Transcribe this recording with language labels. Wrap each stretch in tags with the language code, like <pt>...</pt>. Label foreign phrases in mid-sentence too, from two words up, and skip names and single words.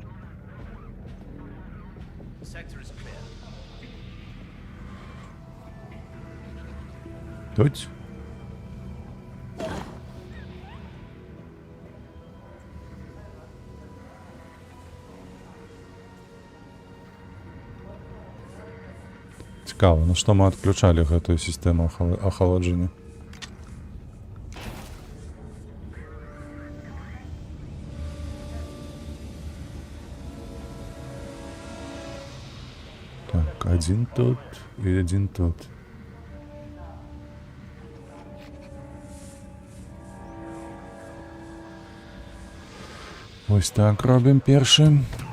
<be>Тут? Цікаво, на што мы адключалі гэтую сістэму ахалоджання?</be> <uk>Так, один тут і один тут. Ось так робимо першим.</uk>